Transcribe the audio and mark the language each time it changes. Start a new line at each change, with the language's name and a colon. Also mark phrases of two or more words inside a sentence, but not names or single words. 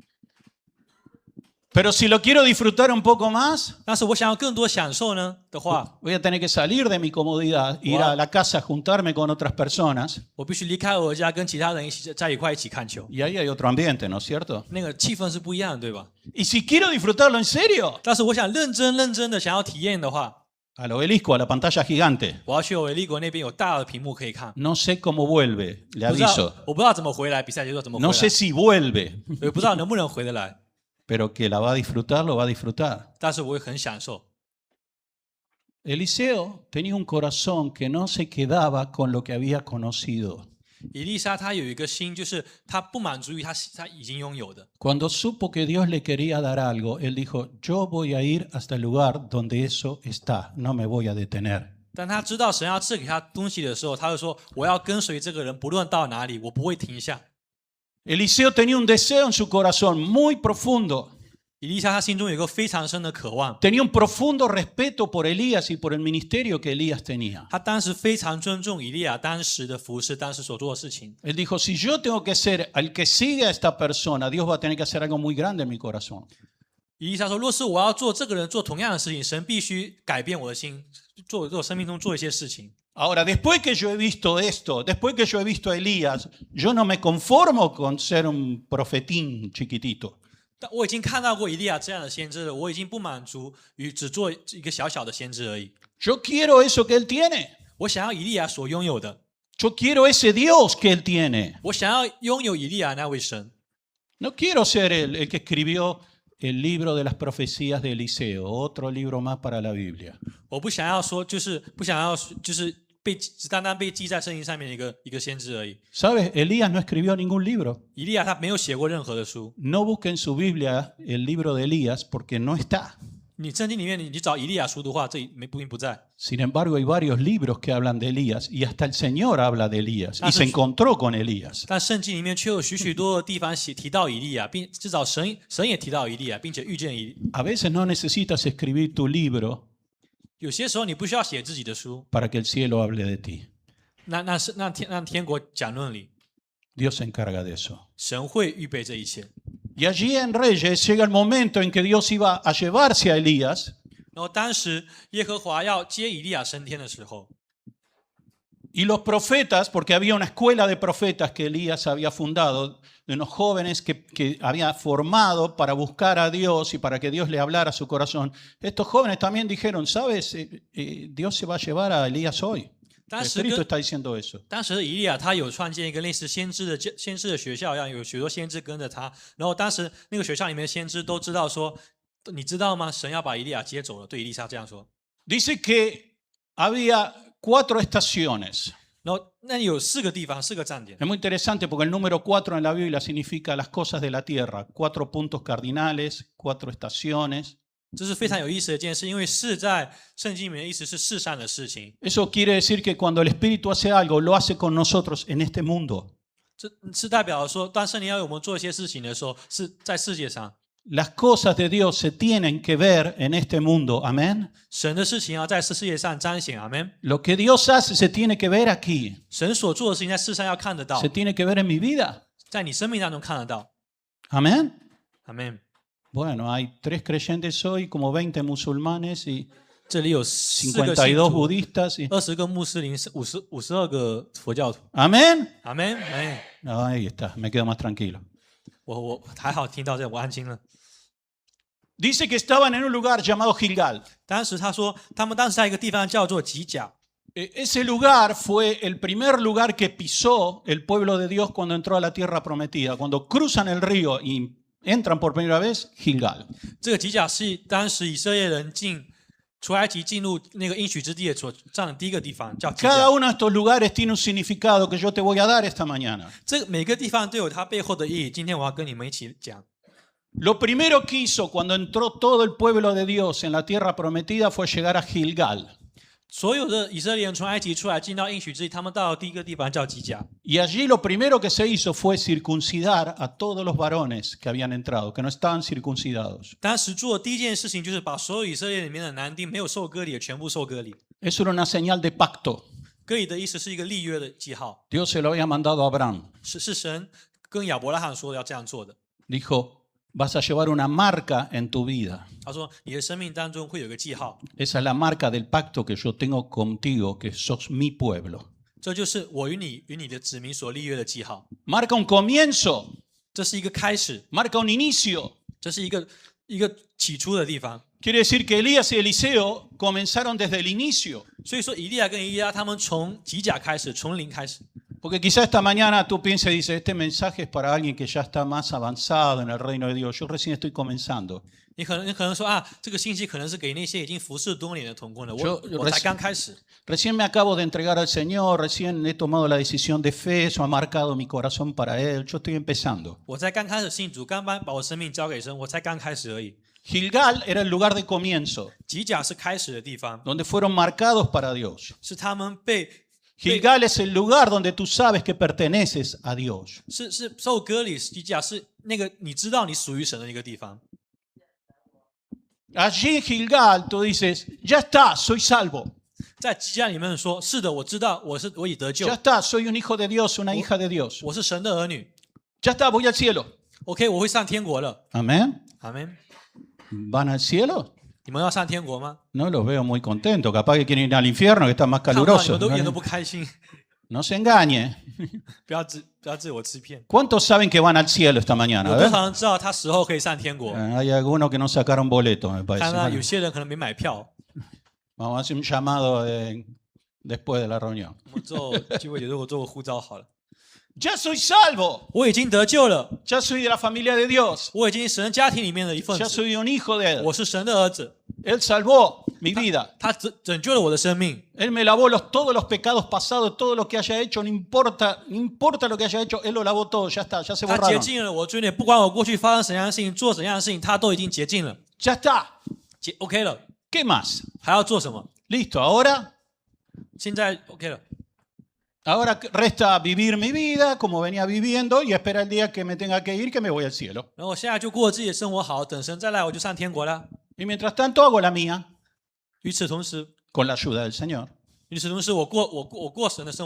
Spanish: Pero si lo quiero disfrutar un poco más,
Chinese: 但是我想要更多享受呢的话，
Spanish: voy a tener que salir de mi comodidad, ir a la casa, juntarme con otras personas.
Chinese: 我必须离开我的家，跟其他人一起在一块一起看球。
Spanish: Y ahí hay otro ambiente, ¿no es cierto?
Chinese: 那个气氛是不一样的，对吧？
Spanish: Y si quiero disfrutarlo en serio,
Chinese: 但是我想认真的想要体验的话，
Spanish: al obelisco, a la pantalla gigante.
Chinese: 我要去维利国那边有大的屏幕可以看。
Spanish: No sé cómo vuelve, le
Chinese: 不知道
Spanish: aviso.
Chinese: 我不知道怎么回来，比赛结束怎么回
Spanish: No
Chinese: 来，
Spanish: sé si vuelve,
Chinese: 也不知道能不能回得来，
Spanish: pero que la va a disfrutar, lo va a disfrutar.
Chinese: 但是我会很享受。
Spanish: Eliseo tenía un corazón que no se quedaba con lo que había conocido.
Chinese: 以利沙他有一个心，就是他不满足于他已经拥有的。
Spanish: Cuando supo que Dios le quería dar algo, él dijo, yo voy a ir hasta el lugar donde eso está, no me voy a detener.
Chinese: 当他知道神要赐给他东西的时候，他就说：“我要跟随这个人，不论到哪里，我不会停下。”
Spanish: Eliseo tenía un deseo en su corazón muy profundo.
Chinese: 以利沙他心中有一个非常深的渴望，
Spanish: Tenía un profundo respeto por Elías y por el ministerio que Elías tenía.
Chinese: 他当时非常尊重以利亚当时的服事，当时所做的事情。
Spanish: Él dijo, si yo tengo que ser el que siga a esta persona, Dios va a tener que hacer algo muy grande en mi corazón.
Chinese: 以利沙说：“若是我要做这个人做同样的事情，神必须改变我的心，做我生命中做一些事情。”
Spanish: Ahora, después que yo he visto esto, después que yo he visto a Elías, yo no me conformo con ser un profetín chiquitito.
Chinese: 但我已经看到过以利亚这样的先知了，我已经不满足于只做一个小小的先知而已。
Spanish: Yo quiero eso que él tiene.
Chinese: 我想要以利亚所拥有的，
Spanish: Yo quiero ese Dios que él tiene.
Chinese: 我想要拥有以利亚那位神。
Spanish: No quiero ser el que escribió el libro de las profecías de Eliseo, otro libro más para la Biblia.
Chinese: 我不想要说，不想要只单单被记在圣经上面的一个先知而已。
Spanish: ¿Sabes? Elías no escribió ningún libro.
Chinese: 以利亚他没有写过任何的书。
Spanish: No busque en su Biblia el libro de Elías porque no está.
Chinese: 你圣经里面你找以利亚书的话，这并不在。
Spanish: Sin embargo, hay varios libros que hablan de Elías y hasta el Señor habla de Elías y se encontró con Elías.
Chinese: 但圣经里面却有许多的地方提到以利亚，并至少神也提到以利亚，并且遇见以。
Spanish: A veces no necesitas escribir tu libro
Chinese: 有些时候你不需要写自己的书，
Spanish: para que el cielo hable de ti.
Chinese: 让天国讲论理，
Spanish: Dios se encarga de eso.
Chinese: 神会预备这一切。
Spanish: Y allí en Reyes llega el momento en que Dios iba a llevarse a Elías.
Chinese: 然后当时耶和华要接以利亚升天的时候，
Spanish: Y los profetas, porque había una escuela de profetas que Elías había fundado, de unos jóvenes que había formado para buscar a Dios y para que Dios le hablara a su corazón. Estos jóvenes también dijeron, ¿sabes? Dios se va a llevar a Elías hoy. El
Chinese: 当时
Spanish: Espíritu
Chinese: 跟
Spanish: está diciendo eso.
Chinese: 当时的以利亚他有创建一个类似先知的学校一样，有许多先知跟着他。然后当时那个学校里面的先知都知道说，你知道吗？神要把以利亚接走了。对以利沙这样说。
Spanish: Dice que había 4 estaciones.
Chinese: 然后那有4个地方，4个站点。
Spanish: Es muy interesante porque el número 4 en la Biblia significa las cosas de la tierra. 4 puntos cardinales, 4 estaciones.
Chinese: 这是非常有意思的一件事，因为4在圣经里面的意思是世上的事情。
Spanish: Eso quiere decir que cuando el Espíritu hace algo, lo hace con nosotros en este mundo.
Chinese: 这是代表说，当圣灵要我们做一些事情的时候，是在世界上。
Spanish: Las cosas de Dios se tienen que ver en este mundo. Amén.
Chinese: 神的事情要在世界上彰显，阿门。
Spanish: Lo que Dios hace se tiene que ver aquí.
Chinese: 神所做的事情在世上要看得到，
Spanish: Se tiene que ver en mi vida.
Chinese: 在你生命当中看得到，
Spanish: Amén.
Chinese: 阿门。
Spanish: Bueno, hay 3 creyentes hoy, como 20 musulmanes y
Chinese: 这里有4个信
Spanish: 52
Chinese: 徒，
Spanish: budistas.
Chinese: 20个穆斯林，52个佛教徒，
Spanish: Amén.
Chinese: 阿门。哎，
Spanish: Ahí está, me quedo más tranquilo.
Chinese: 我还好听到这，我安心了。
Spanish: Dice que estaban en un lugar llamado Gilgal.
Chinese: 当时他说，他们当时在一个地方叫做吉甲，
Spanish: Ese lugar fue el primer lugar que pisó el pueblo de Dios cuando entró a la tierra prometida. Cuando cruzan el río y entran por primera vez, Gilgal.
Chinese: 这个吉甲是当时以色列人出埃及进入那个应许之地的所站的第一个地方，叫吉
Spanish: Cada
Chinese: 甲。
Spanish: uno de estos lugares tiene un significado que yo te voy a dar esta mañana.
Chinese: 这个每个地方都有它背后的意义。今天我要跟你们一起讲。
Spanish: Lo primero que hizo cuando entró todo el pueblo de Dios en la tierra prometida fue llegar a Gilgal.
Chinese: 所有的以色列人从埃及出来，进到应许之地，他们到的第一个地方叫吉甲。
Spanish: Y allí lo primero que se hizo fue circuncidar a todos los varones que habían entrado, que no estaban circuncidados.
Chinese: 当时做的第一件事情就是把所有以色列里面的男丁没有受割礼的全部受割礼。
Spanish: Eso era una señal de pacto.
Chinese: 割礼的意思是一个立约的记号，
Spanish: Dios se lo había mandado a Abraham.
Chinese: 是神跟亚伯拉罕说要这样做的。
Spanish: Dijo, vas a llevar una marca en tu vida.
Chinese: 他说你的生命当中会有个记号，
Spanish: Esa es la marca del pacto que yo tengo contigo, que sos mi pueblo.
Chinese: 这就是我与你的子民所立约的记号。
Spanish: Marca un comienzo,
Chinese: 这是一个开始，
Spanish: marca un inicio.
Chinese: 这是一个起初的地方。
Spanish: Quiere decir que Elías y Eliseo comenzaron desde el inicio.
Chinese: 所以说以利亚跟以利亚他们从吉甲开始，从零开始。
Spanish: Porque quizá esta mañana tú pienses y dices, este mensaje es para alguien que ya está más avanzado en el reino de Dios. Yo recién estoy comenzando.
Chinese: 你可能说啊，这个信息可能是给那些已经服侍多年的同工的，就我才刚开始。
Spanish: Recién me acabo de entregar al Señor, recién he tomado la decisión de fe, eso ha marcado mi corazón para Él. Yo estoy empezando.
Chinese: 我才刚开始信主，刚把我生命交给神，我才刚开始而已。
Spanish: Gilgal era el lugar de comienzo,
Chinese: 吉甲是开始的地方，
Spanish: donde fueron marcados para Dios.
Chinese: 是他们被
Spanish: Gilgal es el lugar donde tú sabes que perteneces a Dios.
Chinese: 是受割礼，吉甲是那个你知道你属于神的一个地方。
Spanish: Allí en Gilgal tú dices, ya está, soy salvo.
Chinese: 在吉甲里面说，是的，我知道我已得救
Spanish: Ya，está, soy un hijo de Dios, una hija de Dios.
Chinese: 我是神的儿女。
Spanish: Ya está, voy al cielo.
Chinese: OK，我会上天国了。
Spanish: Amén.
Chinese: 阿门。
Spanish: ¿Van al cielo?
Chinese: 你们要上天国吗？
Spanish: No los veo muy contentos. Capaz que quieren ir al infierno, que está más
Chinese: 看不到你
Spanish: caluroso.
Chinese: 们都一点都不开心，
Spanish: No se engañe.
Chinese: 不要自我欺骗。
Spanish: ¿Cuántos saben que van al cielo esta mañana?
Chinese: 有
Spanish: A
Chinese: 多
Spanish: ver.
Chinese: 少人知道他死后可以上天国？
Spanish: Hay algunos que no sacaron boleto, me
Chinese: 看到有
Spanish: parece.
Chinese: 些人可能没买票。
Spanish: Vamos a hacer un llamado después de la reunión.
Chinese: 我们做聚会结束，我做个呼召好了。
Spanish: Ya soy salvo.
Chinese: 我已经得救了，
Spanish: Ya soy de la familia de Dios.
Chinese: 我已经是神家庭里面的一份
Spanish: Ya
Chinese: 子，
Spanish: soy un hijo de Él.
Chinese: 我是神的儿子。
Spanish: Él salvó mi vida.
Chinese: 他拯救了我的生命，
Spanish: Él me lavó todos los pecados pasados, todo lo que haya hecho, no importa lo que haya hecho, Él lo lavó todo, ya está, ya se
Chinese: 他洁
Spanish: borraron.
Chinese: 净了我罪孽，不管我过去发生怎样的事情，做怎样的事情，他都已经洁净了，
Spanish: Ya está.
Chinese: OK 了，
Spanish: ¿Qué más?
Chinese: 还要做什么？
Spanish: Listo, ahora
Chinese: 现在 OK 了，
Spanish: resta vivir mi vida como venía viviendo y esperar el día que me tenga que ir, que me voy al cielo.
Chinese: 然后我现在就过自己的生活好，等神再来我就上天国了。
Spanish: Y mientras tanto hago la mía
Chinese: 与此同时，
Spanish: con la ayuda del Señor.
Chinese: 我过神的生活。